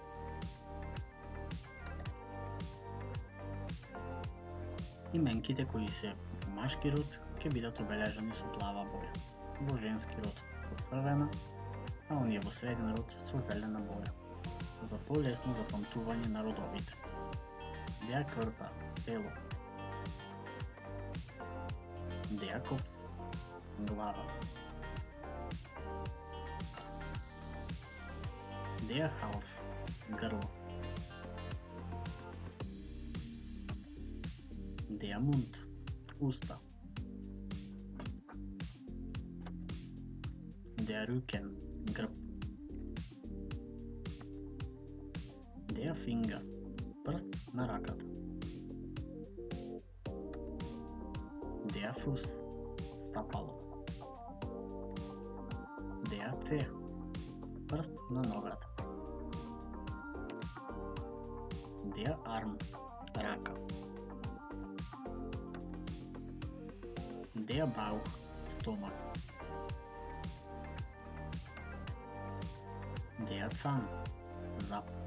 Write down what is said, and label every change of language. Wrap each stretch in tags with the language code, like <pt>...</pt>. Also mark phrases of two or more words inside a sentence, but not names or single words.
<mk>Именките кои се во машки род ќе бидат обележани со плава боја, во женски род со црвена, а оние во среден род со зелена боја, за полесно запамтување на родовите.</mk> <de>Der Körper, тело. Der Kopf, глава. Der Hals, грло. Der Mund, уста. Der Rücken, грб. Der Finger,</de> <mk>прст на раката.</mk> <de>Der Fuß, стапало. Der Zeh,</de> <mk>прст на ногата.</mk> <de>Der Arm, рака. Der Bauch, стомак. Der Zahn, зап.</de>